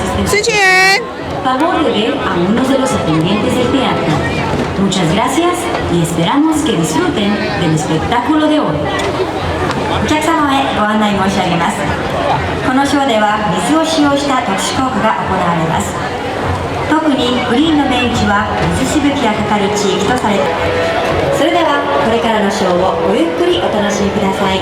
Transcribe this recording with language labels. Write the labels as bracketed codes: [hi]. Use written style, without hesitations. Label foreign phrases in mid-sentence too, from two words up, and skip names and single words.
[es] Favor de ver a uno de los atendientes del teatro. Muchas gracias y esperamos que disfruten del espectáculo de hoy. [ja] お客様へご案内申し上げます。このショーでは水を使用した特殊効果が行われます。特にグリーンのベンチは水しぶきがかかる地域とされています。それではこれからのショーをごゆっくりお楽しみください。